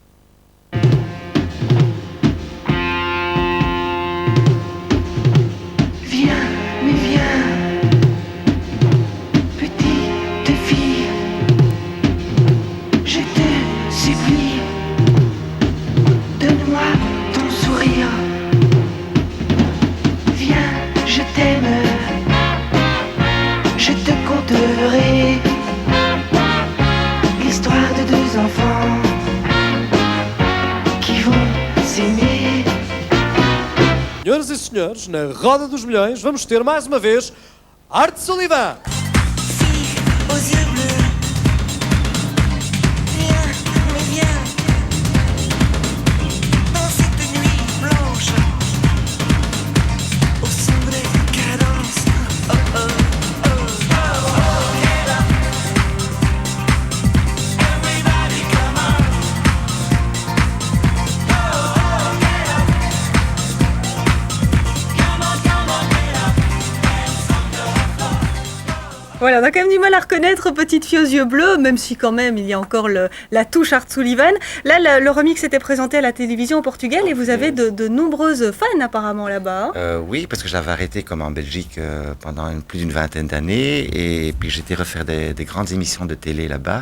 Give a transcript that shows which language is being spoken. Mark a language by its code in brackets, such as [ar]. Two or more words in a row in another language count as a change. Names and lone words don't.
[fr] Viens, mais viens, petite fille, je te supplie, donne-moi ton sourire. Viens, je t'aime, je te conterai l'histoire de 2 enfants qui vont s'aimer. [pt] Senhoras e senhores, na Roda dos Milhões vamos ter mais uma vez Art Sullivan. [fr] Fille aux yeux bleus, viens, mais viens, dans cette nuit blanche, aux sombres cadences. [en] Oh oh oh, oh oh, get up, everybody come on. Oh oh, get up, come on, get up, dance on the floor. [fr] Voilà, on a quand même du mal à reconnaître Petite fille aux yeux bleus, même si quand même il y a encore la touche Art Sullivan. Là, le remix était présenté à la télévision au Portugal et vous avez de nombreuses fans apparemment là-bas. Oui, parce que j'avais arrêté comme en Belgique pendant plus d'une vingtaine d'années et puis j'étais refaire des grandes émissions de télé là-bas.